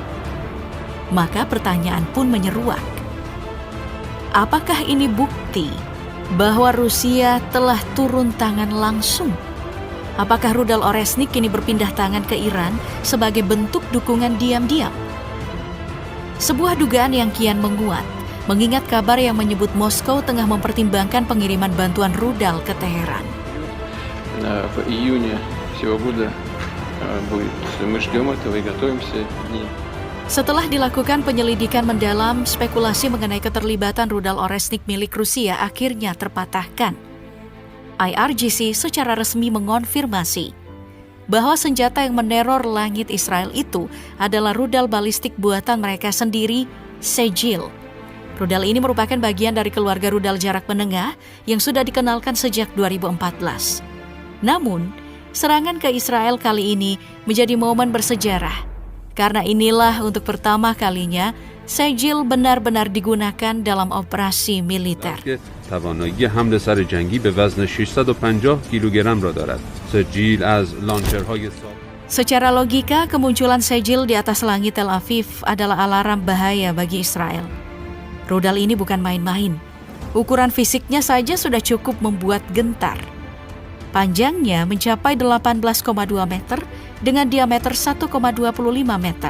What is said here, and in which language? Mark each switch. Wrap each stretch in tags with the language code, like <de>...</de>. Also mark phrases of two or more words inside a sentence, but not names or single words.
<id>Maka pertanyaan pun menyeruak. Apakah ini bukti bahwa Rusia telah turun tangan langsung? Apakah rudal Oresnik kini berpindah tangan ke Iran sebagai bentuk dukungan diam-diam? Sebuah dugaan yang kian menguat, mengingat kabar yang menyebut Moskow tengah mempertimbangkan pengiriman bantuan rudal ke Teheran.</id> <ru>В июне сего года будет. Мы ждем этого и готовимся.</ru> <id>Setelah dilakukan penyelidikan mendalam, spekulasi mengenai keterlibatan rudal Oresnik milik Rusia akhirnya terpatahkan. IRGC secara resmi mengonfirmasi bahwa senjata yang meneror langit Israel itu adalah rudal balistik buatan mereka sendiri, Sejil. Rudal ini merupakan bagian dari keluarga rudal jarak menengah yang sudah dikenalkan sejak 2014. Namun, serangan ke Israel kali ini menjadi momen bersejarah, karena inilah untuk pertama kalinya Sejil benar-benar digunakan dalam operasi militer.</id> <fa>توانایی حمله سر جنگی به وزن 650 کیلوگرم را دارد. سجیل از لانچرهای</fa> <id>Secara logika, kemunculan Sejil di atas langit Tel Aviv adalah alarm bahaya bagi Israel. Rudal ini bukan main-main. Ukuran fisiknya saja sudah cukup membuat gentar. Panjangnya mencapai 18,2 meter dengan diameter 1,25 meter.</id>